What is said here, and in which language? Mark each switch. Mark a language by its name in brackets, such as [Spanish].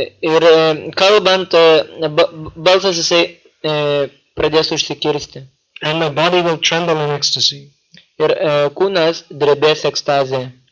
[Lithuanian] Ir kalbant, balsas jisai pradės užsikirsti. [English] And my body will tremble in ecstasy. [Lithuanian] Ir kūnas drebės ekstazėje.